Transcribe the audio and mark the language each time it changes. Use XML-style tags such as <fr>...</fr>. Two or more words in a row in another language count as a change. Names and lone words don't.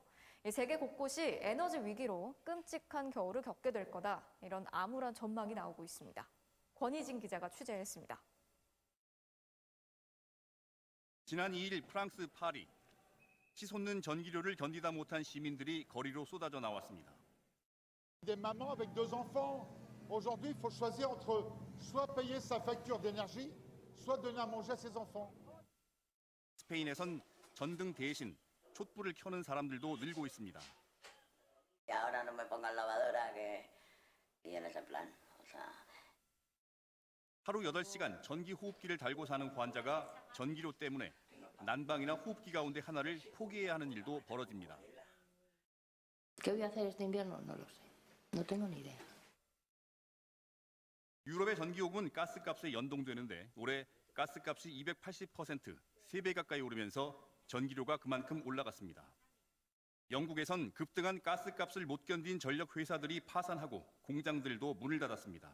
<ko>세계 곳곳이 에너지 위기로 끔찍한 겨울을 겪게 될 거다, 이런 암울한 전망이 나오고 있습니다. 권희진 기자가 취재했습니다. 지난 2일 프랑스 파리, 치솟는 전기료를 견디다 못한 시민들이 거리로 쏟아져 나왔습니다.</ko> <fr>Des mamans avec deux enfants, aujourd'hui, il faut choisir entre soit payer sa facture d'énergie, soit donner à manger à ses enfants.</fr> <ko>스페인에선 전등 대신 촛불을 켜는 사람들도 늘고 있습니다.</ko> <es>Y ahora no me pongan lavadora que y en ese plan, o sea.</es> <ko>하루 8시간 전기 호흡기를 달고 사는 환자가 전기료 때문에 난방이나 호흡기 가운데 하나를 포기해야 하는 일도 벌어집니다.</ko> <es>¿Qué voy a hacer este invierno? No lo sé. No tengo ni idea.</es> <ko>유럽의 전기요금은 가스값에 연동되는데 올해 가스값이 280%, 3배 가까이 오르면서 전기료가 그만큼 올라갔습니다. 영국에선 급등한 가스값을 못 견딘 전력 회사들이 파산하고 공장들도 문을 닫았습니다.</ko>